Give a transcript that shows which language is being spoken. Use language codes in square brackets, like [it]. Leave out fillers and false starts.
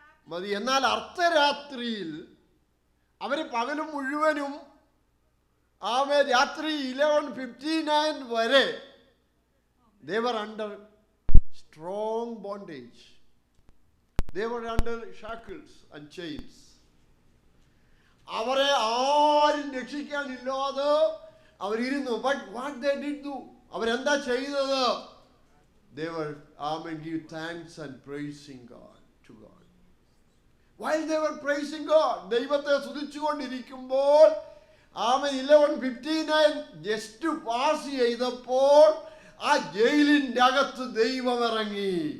[ml] മതി. എന്നാൽ അർദ്ധരാത്രിയിൽ അവര് പകലും മുഴുവനും രാത്രി 11:59 വരെ [en] they were under strong bondage. They were under shackles and chains. [ml] അവരെ ആരും രക്ഷിക്കാനില്ലാതെ അവരിരുന്നു. [en] But what they did do? [ml] അവരെന്താ ചെയ്തത്? [en] They were give thanks and praising God to God. While they were praising God, [ml] ദൈവത്തെ സ്തുതിച്ചുകൊണ്ടിരിക്കുമ്പോൾ 11:59 ജസ്റ്റ് പാസ് ചെയ്തപ്പോൾ ആ ജയിലിൻ്റെ അകത്ത് ദൈവം ഇറങ്ങി.